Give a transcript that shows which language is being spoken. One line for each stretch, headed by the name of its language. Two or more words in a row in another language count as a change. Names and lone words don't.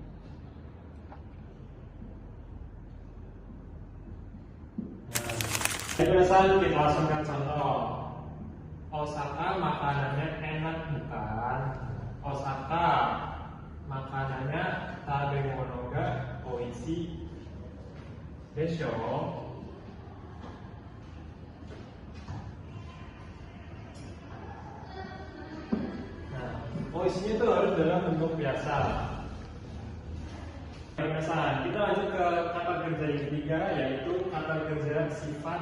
Indonesian: Nah, Penasaran, kita langsung ke contoh. Osaka makanannya enak bukan?
Japanese: Osaka makanannya 食べ物がおいしいでしょ?
Indonesian: Nah, oishinya itu harus dalam bentuk biasa. Penasaran, kita lanjut ke kata kerja yang ketiga, yaitu kata kerja sifat.